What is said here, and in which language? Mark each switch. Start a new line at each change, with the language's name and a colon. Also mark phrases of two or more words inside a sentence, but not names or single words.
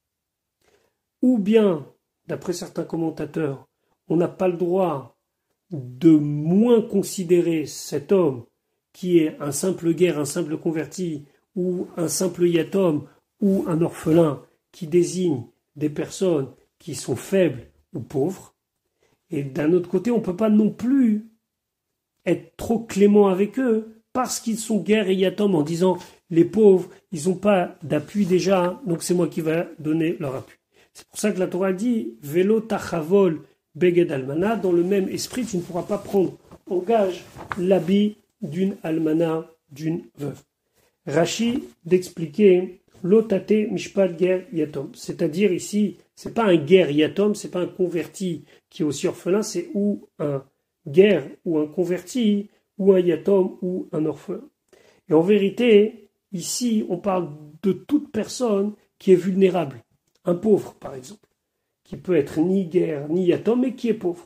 French: Ou bien, d'après certains commentateurs, on n'a pas le droit de moins considérer cet homme qui est un simple guerre, un simple converti, ou un simple yatom, ou un orphelin, qui désigne des personnes qui sont faibles ou pauvres. Et d'un autre côté, on ne peut pas non plus être trop clément avec eux, parce qu'ils sont guerre et yatom, en disant les pauvres, ils n'ont pas d'appui déjà, donc c'est moi qui vais donner leur appui. C'est pour ça que la Torah dit
Hebrew: ולא תחבול בגד אלמנה,
French: dans le même esprit, tu ne pourras pas prendre en gage l'habit d'une almana, d'une veuve.
Hebrew: Rashi d'expliquer לא תטה משפט גר יתום,
French: c'est-à-dire ici, c'est pas un
Hebrew: גר יתום,
French: c'est pas un converti qui est aussi orphelin, c'est ou un ger ou un converti, ou un yatom ou un orphelin. Et en vérité, ici, on parle de toute personne qui est vulnérable. Un pauvre, par exemple, qui peut être ni guerre, ni yatom, mais qui est pauvre.